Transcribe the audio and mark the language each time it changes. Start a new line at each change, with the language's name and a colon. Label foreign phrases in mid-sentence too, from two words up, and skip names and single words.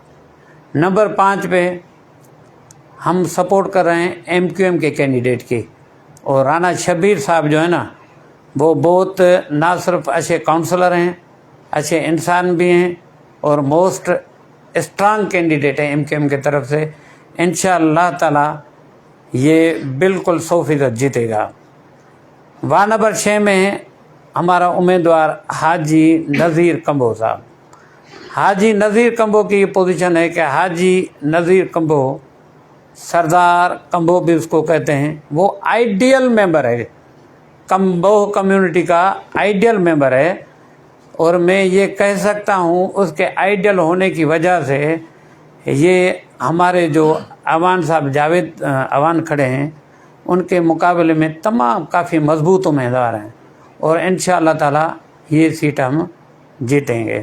Urdu: نمبر 5 پہ ہم سپورٹ کر رہے ہیں ایم کیو ایم کے کینڈیڈیٹ کی، اور رانا شبیر صاحب جو ہے نا وہ بہت نا صرف اچھے کاؤنسلر ہیں، اچھے انسان بھی ہیں اور
English: most strong candidate
Urdu: हैं ایم کیو ایم کی طرف سے. ان شاء اللہ تعالیٰ یہ بالکل 100% جیتے گا. وارڈ نمبر 6 میں ہمارا امیدوار حاجی نذیر کمبو صاحب. حاجی نذیر کمبو کی پوزیشن ہے کہ حاجی نذیر کمبو، سردار کمبو بھی اس کو کہتے ہیں، وہ آئیڈیل ممبر ہے، کمبو کمیونٹی کا آئیڈیل ممبر ہے. اور میں یہ کہہ سکتا ہوں اس کے آئیڈیل ہونے کی وجہ سے یہ ہمارے جو عوان صاحب جاوید عوان کھڑے ہیں ان کے مقابلے میں تمام کافی مضبوط امیدوار ہیں اور انشاءاللہ تعالی یہ سیٹ ہم جیتیں گے۔